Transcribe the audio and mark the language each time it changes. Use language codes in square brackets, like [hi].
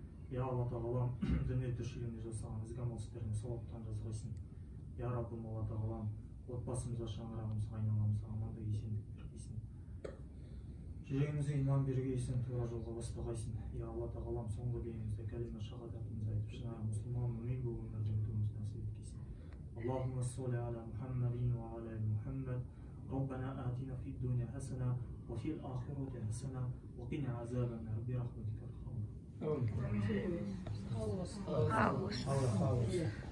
[kk] Я Алла тағалам, дүние тіршілігінде жасаған ізгі амал істеріне сауаптан жазғайсың. Я Раббым, Алла тағалам, отбасымызға, шаңырағымызға, айналамызға амандық, есендік бергейсін. Жүрегімізге иман бергейсін, тура жолға бастағайсың. Я Алла тағалам, соңғы демімізде кәлима шахадатымызды айтып, шынайы мұсылман мүмин бұл өмірде өтуімізді нәсіп еткейсін. [ar] Аллахумма салли аля Мухаммадин ва аля Мухаммад. ربنا آتنا في الدنيا حسنة وفي الآخرة حسنة وقنا عذاب النار برحمتك